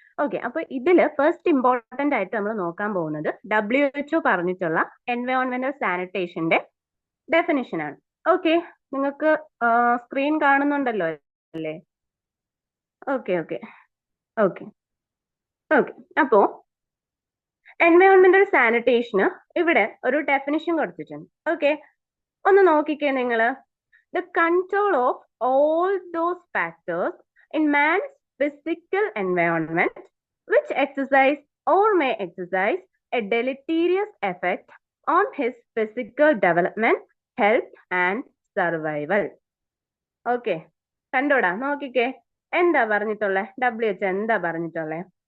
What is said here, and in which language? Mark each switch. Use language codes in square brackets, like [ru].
[ml] Okay, അപ്പൊ ഇതില് first important ആയിട്ട് നമ്മൾ നോക്കാൻ പോകുന്നത് WHO പറഞ്ഞിട്ടുള്ള എൻവയോൺമെന്റൽ സാനിറ്റേഷന്റെ ഡെഫിനിഷൻ ആണ്. ഓക്കെ, നിങ്ങൾക്ക് സ്ക്രീൻ കാണുന്നുണ്ടല്ലോ അല്ലേ? ഓക്കെ ഓക്കെ ഓക്കെ ഓക്കെ അപ്പോ എൻവയോൺമെന്റൽ സാനിറ്റേഷന് ഇവിടെ ഒരു ഡെഫിനിഷൻ കൊടുത്തിട്ടുണ്ട്. ഓക്കെ, ഒന്ന് നോക്കിക്കേ നിങ്ങള്. [en] The control of all those factors in man's physical environment which exercise or may exercise a deleterious effect on his physical development, health and survival. [ml] Okay, കണ്ടോടാ, നോക്കിക്കേ എന്താ പറഞ്ഞിട്ടുള്ളേ, WHO എന്താ പറഞ്ഞിട്ടുള്ളേ?